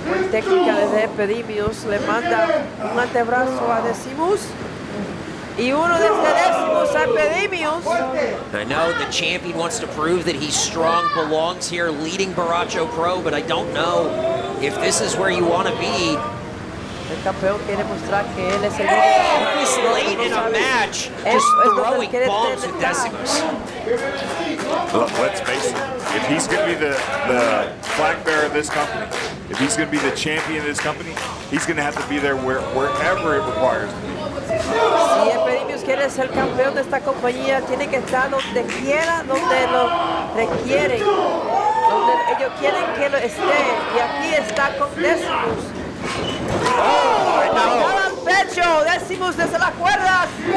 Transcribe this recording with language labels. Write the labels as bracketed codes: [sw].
[es] Técnica desde Epidemius, le manda un antebrazo a Decimus y uno desde Decimus a Epidemius. [en] I know the champion wants to prove that he's strong, belongs here, leading Borracho Pro, but I don't know if this is where you want to be. [es] El campeón quiere mostrar que él es el [en] Oh, this late in a match, just throwing bombs with Decimus. Look, let's face it, if he's going to be the flag bearer of this company, if he's going to be the champion of this company, he's going to have to be there wherever it requires. [es] Si Epidemius quiere ser campeón de esta compañía, tiene que estar donde quiera, donde lo requieren, donde ellos quieren que lo esté. Y aquí está con Decimus. Patada al pecho, Decimus desde las cuerdas.